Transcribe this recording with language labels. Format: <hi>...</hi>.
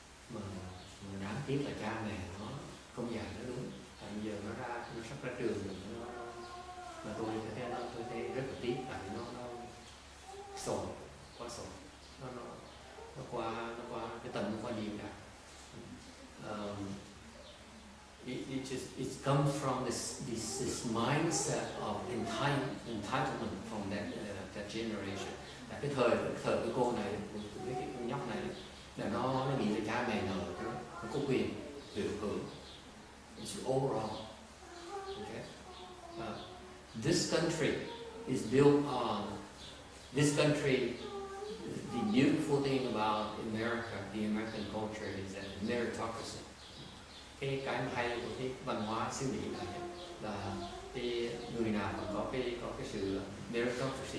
<vi>Mà đáng tiếc là cha mẹ nó không dạy nó đúng. Tại giờ nó sắp ra trường rồi, mà tôi thấy rất là tiếc, tại vì nó sồn, quá sồn, nó qua cái tầm nó qua nhiều cả.</vi> <en>It comes from this mindset of entitlement from that generation.</en> <vi>Là cái thời cái cô này, cái nhóc này, là nó nghĩ là cha mẹ nó có quyền được hưởng.</vi> <en>It's all wrong. Okay? This country is built on this country. The beautiful thing about America, the American culture, is that meritocracy.</en> <vi>Cái hay của cái văn hóa xứ Mỹ này là cái người nào cũng có cái sự meritocracy.</vi>